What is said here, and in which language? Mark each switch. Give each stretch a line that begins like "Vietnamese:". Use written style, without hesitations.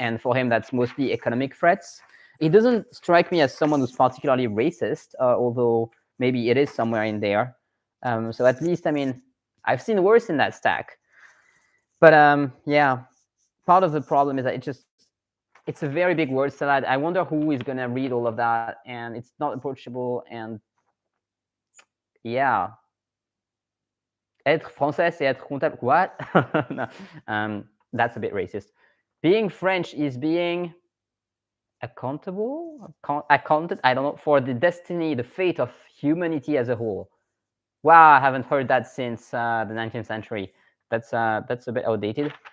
English: And for him, that's mostly economic threats. He doesn't strike me as someone who's particularly racist, although maybe it is somewhere in there. So at least, I mean, I've seen worse in that stack. But yeah, part of the problem is that it's a very big word salad. I wonder who is going to read all of that, and it's not approachable.
French: And yeah, être français, c'est être comptable.
English: What? No, that's a bit racist. Being French is being accounted, I don't know, for the destiny, the fate of humanity as a whole. Wow, I haven't heard that since the 19th century. That's a bit outdated.